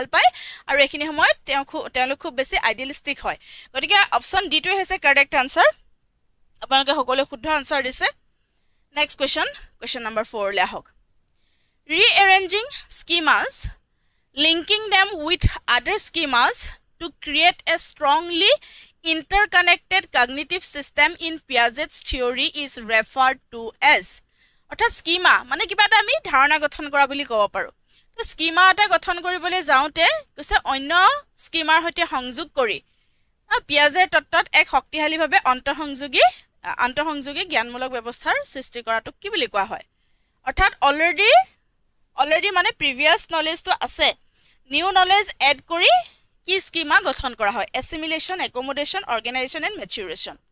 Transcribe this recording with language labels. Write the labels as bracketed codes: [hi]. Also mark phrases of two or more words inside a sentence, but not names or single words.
[as] পায় আৰু এখিনি সময়ত তেওঁলোক খুব বেছি আইডিয়ালিষ্টিক হয় গতিকে [en] option D [as] টোৱে হৈছে [en] correct answer [as] আপোনালোকে সকলোৱে শুদ্ধ আনসাৰ দিছে [en] next question number 4 [as] লে [en] আহক rearranging schemas linking them with other schemas to create a strongly interconnected cognitive system in Piaget's theory is referred to as [as] অৰ্থাৎ স্কিমা মানে কিবা এটা আমি ধাৰণা গঠন কৰা বুলি ক'ব পাৰো তো স্কিমা এটা গঠন কৰিবলৈ যাওঁতে কৈছে অন্য স্কিমাৰ সৈতে সংযোগ কৰি পিয়াজেৰ তত্ত্বত এক শক্তিশালীভাৱে আন্তঃসংযোগী জ্ঞানমূলক ব্যৱস্থাৰ সৃষ্টি কৰাটো কি বুলি কোৱা হয় অৰ্থাৎ অলৰেডি মানে [en] previous knowledge [as] আছে [en] new knowledge add [as] কৰি কি স্কিমা গঠন কৰা হয় [en] assimilation accommodation organisation and maturation